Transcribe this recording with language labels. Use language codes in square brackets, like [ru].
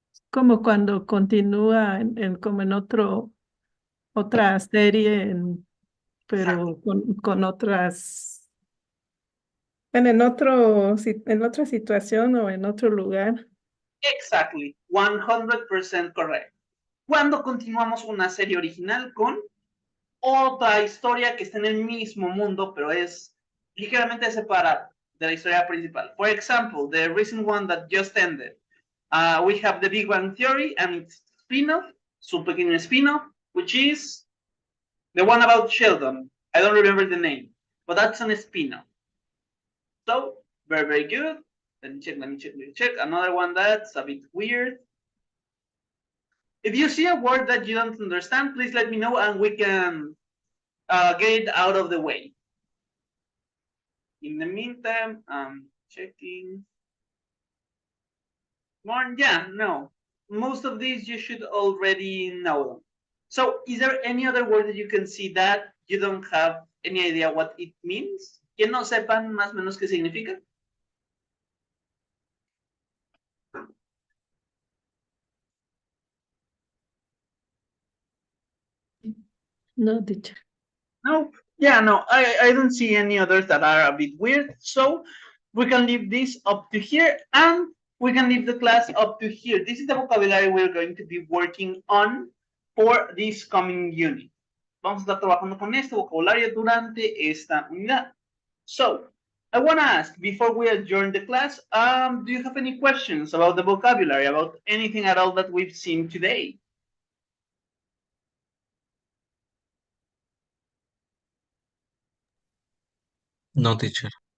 [es] Como cuando continúa como en otra serie, pero con otras, en otra situación o en otro lugar. [en] Exactly, 100% correct. [es] Cuando continuamos una serie original con otra historia que está en el mismo mundo, pero es ligeramente separada de la historia principal. [en] For example, the recent one that just ended. We have the Big Bang Theory and its spin-off, su pequeño spin-off, which is the one about Sheldon. I don't remember the name, but that's an spin-off. So, very, very good. Let me check. Another one that's a bit weird. If you see a word that you don't understand, please let me know and we can get it out of the way. In the meantime, I'm checking. No. Most of these you should already know them. So, is there any other word that you can see that you don't have any idea what it means? [es] Que no sepan más o menos qué significa? [en] No, teacher. No, no, I don't see any others that are a bit weird. So we can leave this up to here and we can leave the class up to here. This is the vocabulary we're going to be working on for this coming unit. [es] Vamos a estar trabajando con este vocabulario durante esta unidad. [en] So, I want to ask, before we adjourn the class, do you have any questions about the vocabulary, about anything at all that we've seen today? No, teacher.